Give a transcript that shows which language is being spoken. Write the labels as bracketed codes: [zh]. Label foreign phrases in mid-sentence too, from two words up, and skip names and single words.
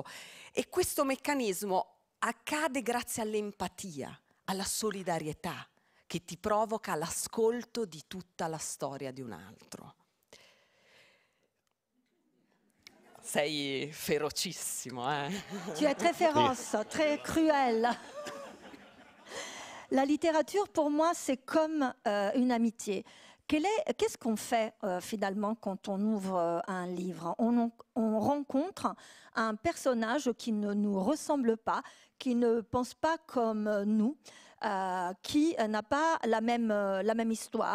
[it] E questo meccanismo accade grazie all'empatia, alla solidarietà che ti provoca l'ascolto di tutta la storia di un altro. Sei ferocissimo, eh? [fr] Tu es très féroce, très cruel. La littérature, pour moi, c'est comme une amitié. Qu'est-ce qu'on fait finalement quand on ouvre un livre? On rencontre un personnage qui ne nous ressemble pas, qui ne pense pas comme nous, qui n'a pas la même histoire.